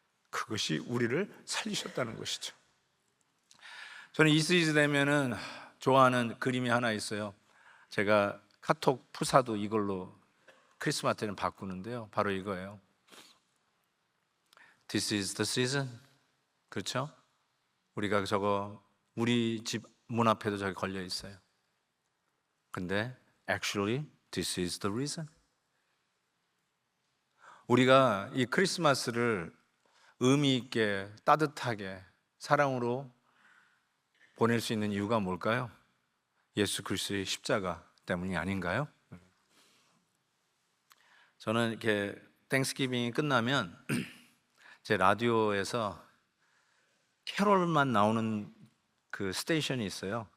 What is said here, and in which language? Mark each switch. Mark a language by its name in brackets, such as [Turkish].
[Korean] 그것이 우리를 살리셨다는 것이죠. 저는 이 시즌 되면은 좋아하는 그림이 하나 있어요. 제가 카톡 푸사도 이걸로 크리스마스 때는 바꾸는데요. 바로 이거예요. [English] This is the season. [Korean] 그렇죠? 우리가 저거 우리 집 문 앞에도 저기 걸려 있어요. 근데 [English] actually this is the reason. [Korean] 우리가 이 크리스마스를 의미 있게 따뜻하게 사랑으로 보낼 수 있는 이유가 뭘까요? 예수 그리스도의 십자가 때문이 아닌가요? 저는 이렇게 땡스기빙이 끝나면 제 라디오에서 캐롤만 나오는 그 스테이션이 있어요.